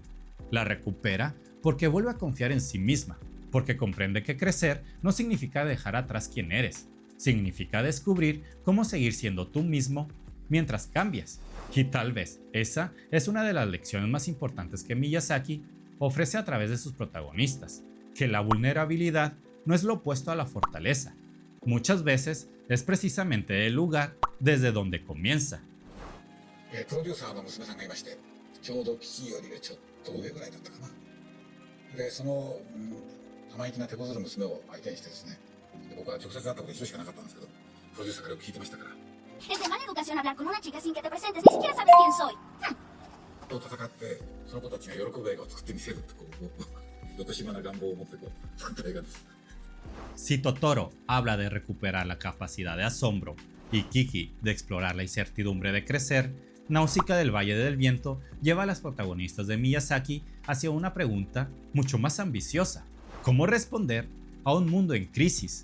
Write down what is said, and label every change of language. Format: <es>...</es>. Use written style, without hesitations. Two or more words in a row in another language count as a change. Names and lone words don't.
<es>La recupera porque vuelve a confiar en sí misma, porque comprende que crecer no significa dejar atrás quién eres, significa descubrir cómo seguir siendo tú mismo mientras cambias. Y tal vez esa es una de las lecciones más importantes que Miyazaki ofrece a través de sus protagonistas, que la vulnerabilidad no es lo opuesto a la fortaleza. Muchas veces es precisamente el lugar desde donde comienza.</es> <ja>プロデューサーの娘さんがいまして、ちょうどキキよりちょっと上ぐらいだったかな。で、その、生意気な手こずる娘を相手にしてですね、で僕は直接会ったこと一度しかなかったんですけど、プロデューサーからよく聞いてましたから。</ja> <es>Es de mala educación hablar con una chica sin que te presentes, ni siquiera sabes quién soy.</es> <ja>と戦って、その子たちが喜ぶ映画を作ってみせるってこう、どとしまな願望を持ってこう作った映画です。</ja> <es>Si Totoro habla de recuperar la capacidad de asombro y Kiki de explorar la incertidumbre de crecer, Náusica del Valle del Viento lleva a las protagonistas de Miyazaki hacia una pregunta mucho más ambiciosa: ¿cómo responder a un mundo en crisis?</es>